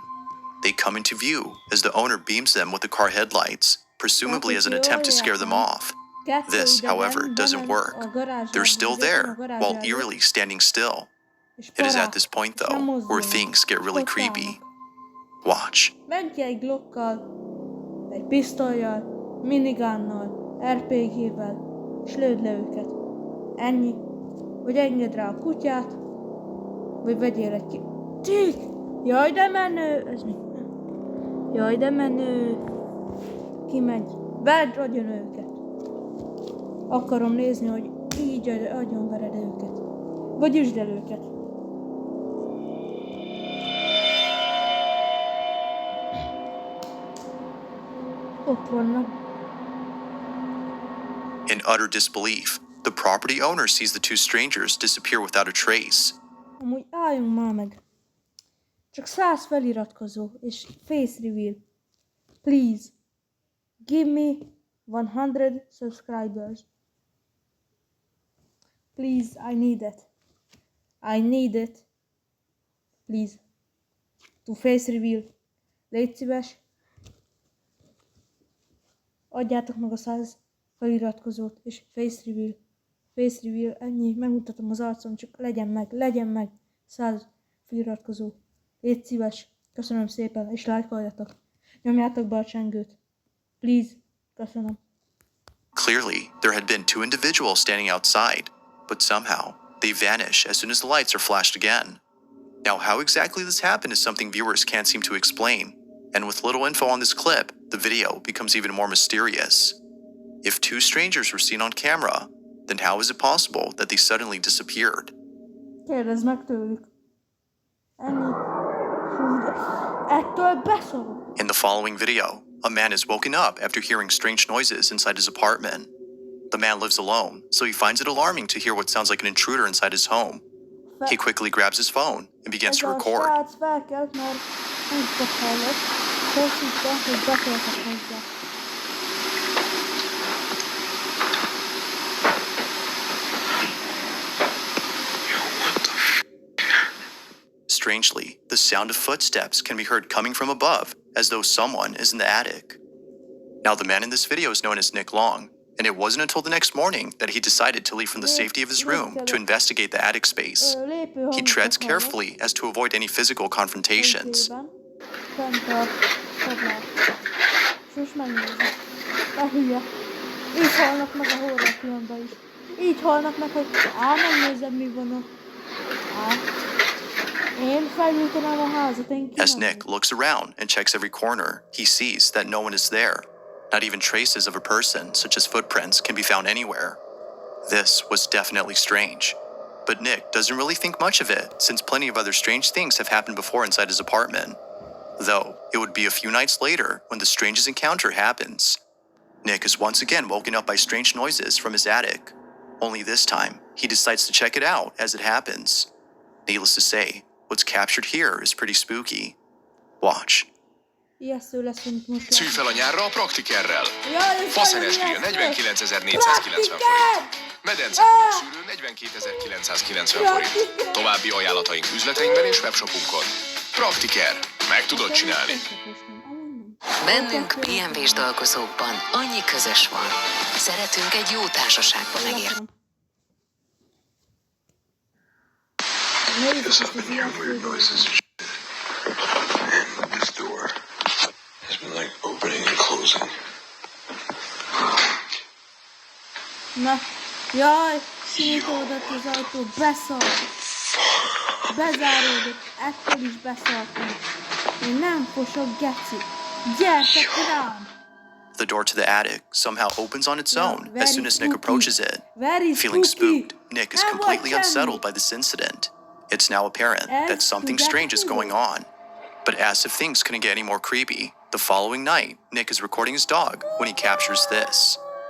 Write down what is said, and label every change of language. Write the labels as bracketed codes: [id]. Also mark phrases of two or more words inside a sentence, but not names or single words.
[en] They come into view as the owner beams them with the car headlights, presumably as an attempt to scare them off. This, however, doesn't work. They're still there, while eerily standing still. It is at this point, though, where things get really creepy. Watch. [hu] Ment ki egy Glockkal, egy pisztollyal, minigunnal, RPG-vel, és lőd le őket. Ennyi. Vagy engedd rá a kutyát, vagy vegyél egy ki... Tík! Jaj, de menő! Ez mi? Jaj, de menő! Kimegy. Vedd agyon őket. Akarom nézni, hogy így agyon vered őket. Vagy üsd el őket. Ott vannak. [en] In utter disbelief, the property owner sees the two strangers disappear without a trace. [hu] Amúgy álljunk már meg. Csak 100 feliratkozó és [en] face reveal. Please. Give me 100 subscribers. Please, I need it. I need it. Please. To face reveal. [hu] Légy szíves. Adjátok meg a 100 feliratkozót és [en] face reveal. Face reveal, [hu] ennyi, megmutatom az arcom, csak legyen meg 100 feliratkozó. Légy szíves, köszönöm szépen, és lájkoljatok. Nyomjátok be a csengőt. Please, köszönöm. [en] Clearly, there had been two individuals standing outside, but somehow they vanish as soon as the lights are flashed again. Now, how exactly this happened is something viewers can't seem to explain, and with little info on this clip, the video becomes even more mysterious. If two strangers were seen on camera, then how is it possible that they suddenly disappeared? [hu] Kérdezd meg tőlük. Ennyi. Hú, de ettől beszorul. [en] In the following video, a man is woken up after hearing strange noises inside his apartment. The man lives alone, so he finds it alarming to hear what sounds like an intruder inside his home. He quickly grabs his phone and begins to record. [hu] Ez a srác felkelt, mert úgy hallott, és azt hitte, hogy beszéltek hozzá. [en] Strangely, the sound of footsteps can be heard coming from above, as though someone is in the attic. Now, the man in this video is known as Nick Long, and it wasn't until the next morning that he decided to leave from the safety of his room to investigate the attic space. He treads carefully as to avoid any physical confrontations. [hu] Fent a padlás. És megnézi. De hülye. Így halnak meg a horrorfilmben is. Így halnak meg, hogy megnézem, mi van ott. Én felgyújtanám a házat, én [en] As Nick looks around and checks every corner, he sees that no one is there. Not even traces of a person, such as footprints, can be found anywhere. This was definitely strange. But Nick doesn't really think much of it, since plenty of other strange things have happened before inside his apartment. Though, it would be a few nights later when the strangest encounter happens. Nick is once again woken up by strange noises from his attic. Only this time, he decides to check it out as it happens. Needless to say, what's captured here is pretty spooky. Watch. [hu] Ijesztő lesz, mint most Szűj fel a nyárra a Praktikerrel. Jaj, Faszenes grill 49.490 forint. Medence szűrő 42.990 forint. További ajánlataink üzleteinkben és webshopunkon. Praktiker. Meg tudod csinálni. Bennünk BMW-s dolgozókban annyi közös van. Szeretünk egy jó társaságba megérni. [en] Guess I've been hearing weird noises and shit. And this door has been like opening and closing. [hu] Na, jaj, kinyitódott az ajtó, beszart. Bezáródott, ettől is beszartam. Én nem fosok, geci. Gyertek rám! [en] The door to the attic somehow opens on its own as soon as Nick approaches it. Very Feeling spooky. spooked, Nick is completely unsettled by this incident. It's now apparent that something strange is going on. But as if things couldn't get any more creepy, the following night, Nick is recording his dog when he captures this.